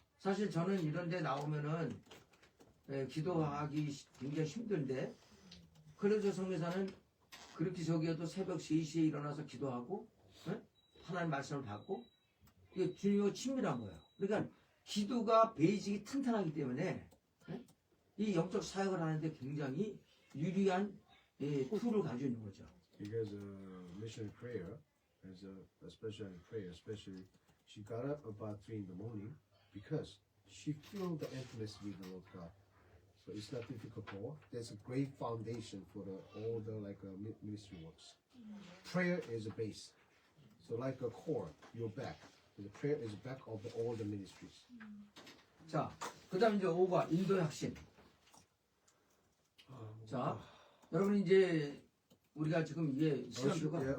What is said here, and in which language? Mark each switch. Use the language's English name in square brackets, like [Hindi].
[Korean] 사실 저는 이런 데 나오면은 기도하기 굉장히 힘든데 클레이조 선교사는 그렇게 저기에도 새벽 3시에 일어나서 기도하고 하나님 말씀을 받고 이게 주님과 친밀한 거예요. 그러니까 기도가 베이직이 탄탄하기 때문에 이 영적 사역을 하는데 굉장히 유리한 툴을 가지고 있는 거죠. [English] Because missionary prayer, especially in prayer, especially she got up about 3 in the morning because she felt the intimacy with the Lord God. So it's not difficult for her. There's a great foundation for all the ministry works. Prayer is a base. So like a core, your back. The prayer is the back of all the ministries. [Korean] 자, 그 다음 이제 5가 인도의 핵심. 자, 여러분 이제 우리가 지금 이게 시간표가